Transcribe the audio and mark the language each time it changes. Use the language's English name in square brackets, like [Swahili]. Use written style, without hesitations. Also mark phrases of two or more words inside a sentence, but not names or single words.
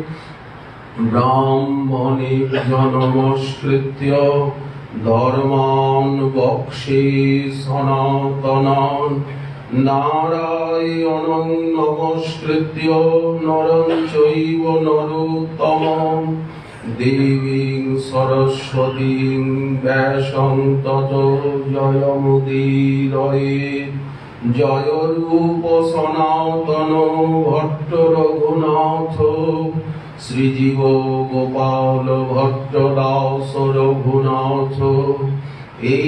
[Sanskrit] ব্রাহ্মণেভ্যো নমস্কৃত্য ধর্মাन् বক্ষ্যে সনাতনাन् নারায়ণং নমস্কৃত্য নরং চৈব নরোত্তমং দেবীং সরস্বতীং ব্যাসং ততো জয়মুদীরয়েৎ জয়রূপ সনাতন ভট্ট রঘুনাথ শ্রীজীব গোপাল ভট্ট দাস রঘুনাথ এই